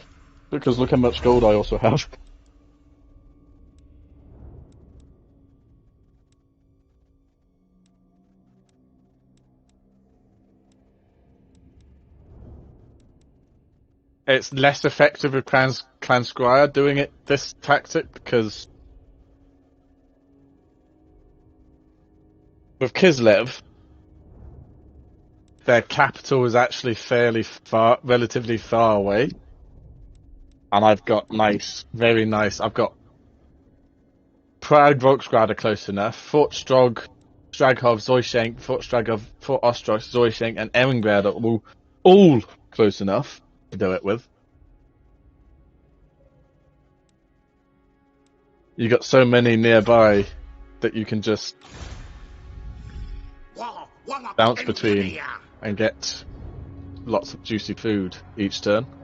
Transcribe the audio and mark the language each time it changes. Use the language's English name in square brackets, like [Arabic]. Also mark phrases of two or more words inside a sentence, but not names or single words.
[English] Because look how much gold I also have. It's less effective with Clan Squire doing it this tactic because with Kislev, their capital is actually relatively far away. And I've got very nice. I've got Prague, Volksgrad are close enough. Fort Strog, Straghov, Zoyschenk, Fort Straghov, Fort Ostros, Zoyschenk, and Ehrengrad are all close enough to do it with. You got so many nearby that you can just bounce between and get lots of juicy food each turn.